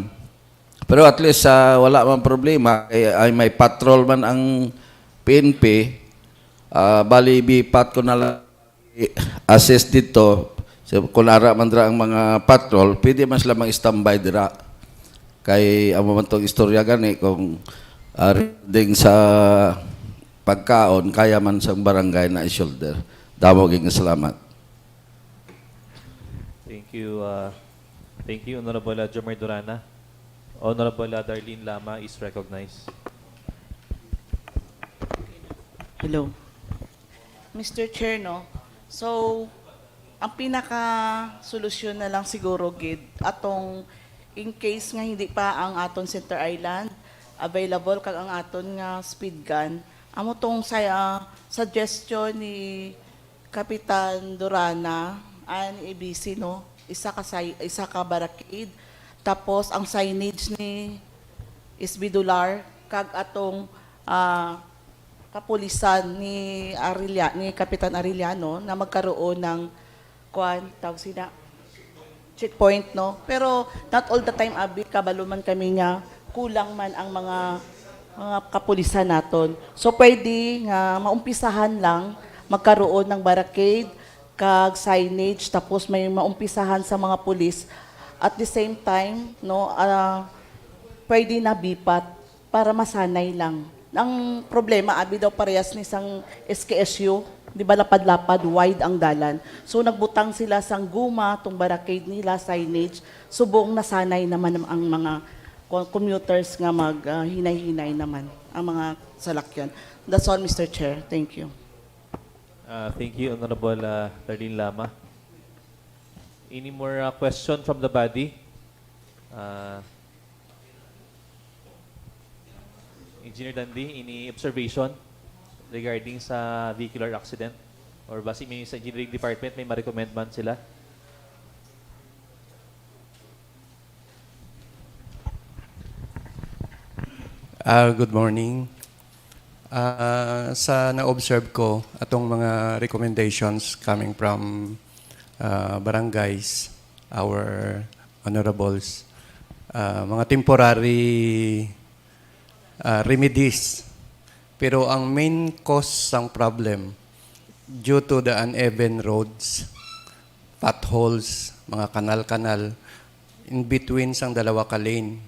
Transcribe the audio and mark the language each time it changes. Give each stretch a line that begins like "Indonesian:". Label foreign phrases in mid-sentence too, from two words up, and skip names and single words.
Hiligaynon: Pero
English: at least
Hiligaynon: wala man problema, ay may patrol man ang PNP, bali bipat ko na lang assess dito, so, kung ara man dira ang mga patrol, pwede man sila mag-standby dira. Kay amo man tong istorya gani kung ding sa pagkaon, kaya man sa barangay na i-shoulder. Damo ging salamat.
English: Thank you, Honorable Jomar Durana. Honorable Darlene Lama is recognized. Hello. Mr. Chair, no?
Hiligaynon: So, ang pinaka-solusyon na lang siguro, gid, atong
English: in case
Hiligaynon: nga hindi pa ang aton Center Island, available kag ang aton nga speed gun. Amo tong suggestion ni Kapitan Durana and ABC no, isa ka barricade, tapos ang signage ni Isbidular kag atong kapulisan ni Kapitan Arellano na
Filipino: magkaroon ng
Hiligaynon: checkpoint no. Pero
English: not all the time
Hiligaynon: abi kabalo man kami nga kulang man ang mga kapulisan naton. So pwede nga maumpisahan lang
Filipino: magkaroon ng
Hiligaynon: barricade kag signage tapos may maumpisahan sa mga pulis
English: at the same time
Hiligaynon: no pwede na bipat para masanay lang. Ang problema abi daw parehas ni sang SKSU, di ba lapad-lapad wide ang dalan. So nagbutang sila sang guma tong barricade nila signage subong nasanay naman ang mga commuters nga hinay-hinay naman ang mga salakyan.
English: That's all, Mr. Chair. Thank you. Thank you, Honorable Darlene Lama. Any more question from the body? Engineer Dandy, any observation regarding sa vehicular accident?
Hiligaynon: Or basi may sa
English: engineering department,
Hiligaynon: may ma-recommend man sila?
English: Good morning.
Hiligaynon: Sa na-observe ko, atong mga
English: recommendations coming from barangays, our honorables,
Hiligaynon: mga
English: temporary remedies.
Hiligaynon: Pero ang
English: main cause ng problem, due to the uneven roads, potholes,
Hiligaynon: mga kanal-kanal,
English: in between
Hiligaynon: sang dalawa ka lane.